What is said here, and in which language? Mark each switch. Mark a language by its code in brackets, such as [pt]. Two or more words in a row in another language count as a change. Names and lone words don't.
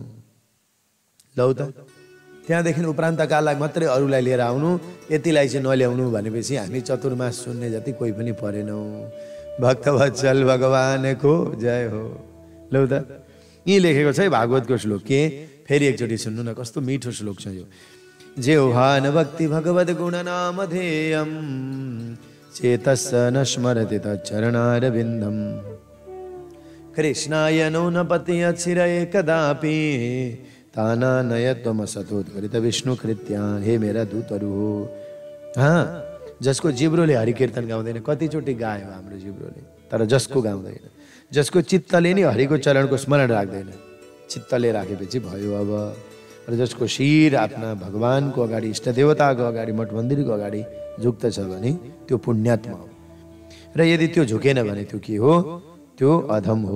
[ne] लौ त त्यहाँदेखि उपरान्तकाललाई मात्रै अरूलाई लिएर आउनु, यतिलाई चाहिँ नल्याउनु भनेपछि हामी चतुर्मास सुन्ने जति कोही पनि परेनौँ। भक्तवत्सल भगवानको जय हो। लौ त यी लेखेको छ है भागवतको श्लोक, के फेरि एकचोटि सुन्नु न, कस्तो मिठो श्लोक छ यो। [sa] जेहान भक्ति भगवद गुण नामधेयम चेतस्स न स्मरति तच्चरणारविन्दम कृष्णाय नो न पति यत्शिरये कदापि ताना नयत्वमसतोत्कृत विष्णुकृत्यान्। [ne] हे मेरा दूतहरू हो, हाँ, जसको जिब्रोले हरि कीर्तन गाउँदैन, कतिचोटि गायो हाम्रो जिब्रोले, तर जसको गाउँदैन, जसको चित्तले नि हरिको चरणको स्मरण राख्दैन, चित्तले राखेपछि भयो अब। र जसको शिर आफ्ना भगवानको अगाडि, इष्ट देवताको अगाडि, मठ मन्दिरको अगाडि झुक्दछ भने त्यो पुण्यात्मा हो, र यदि त्यो झुकेन भने त्यो के हो, त्यो अधम हो।